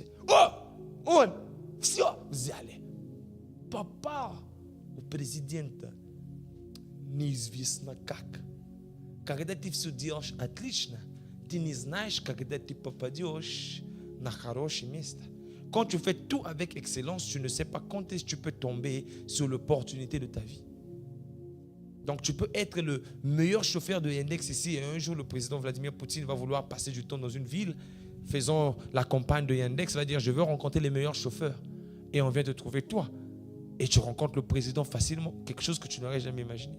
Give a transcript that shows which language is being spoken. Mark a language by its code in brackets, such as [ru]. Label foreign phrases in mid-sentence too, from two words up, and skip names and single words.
[ru] О! Он! Все! Взяли. Попал у президента. Неизвестно как. Когда ты все делаешь отлично, ты не знаешь, когда ты попадешь на хорошее место. [fr] Quand tu fais tout avec excellence, tu ne sais pas quand est-ce que tu peux tomber sur l'opportunité de ta vie. Donc tu peux être le meilleur chauffeur de Yandex ici et un jour le président Vladimir Poutine va vouloir passer du temps dans une ville, faisant la campagne de Yandex, va dire je veux rencontrer les meilleurs chauffeurs et on vient te trouver toi et tu rencontres le président facilement, quelque chose que tu n'aurais jamais imaginé.